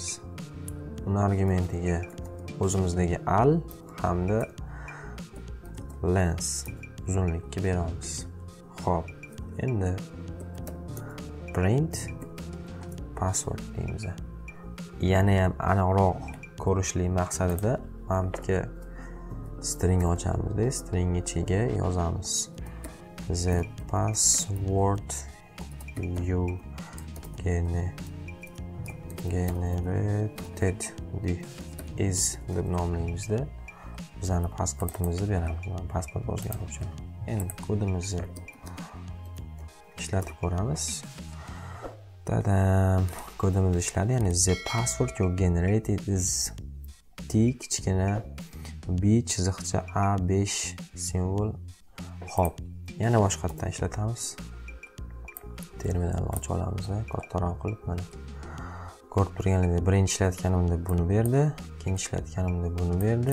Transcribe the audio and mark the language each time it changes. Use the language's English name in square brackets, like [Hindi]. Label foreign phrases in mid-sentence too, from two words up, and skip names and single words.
[Uzbek] Uni argumentiga o'zimizdagi al hamda length uzunlikka beramiz. Xo'p, endi [English] print password [Uzbek] deymiz. Yana ham aniqroq ko'rishlik maqsadida mana bunga string ochamiz-da, string ichiga yozamiz. [English] The password you generated is [Uzbek] deb nomlaymiz-da. Bizning pasportimizni beramiz. Pasport o'zgaruvchi. Endi kodimizni ishlatib ko'ramiz. Tadam, kodimiz ishladi. Ya'ni [English] the password you generated is [Uzbek] t kichkina b chiziqcha a5 simvol. Xo'p, yana boshqatdan ishlatamiz. Terminalni ochib olamiz, kattaroq qilib mana. Ko'rib turganingizdek, birinchi ishlatganimda buni berdi, ikkinchi ishlatganimda buni berdi.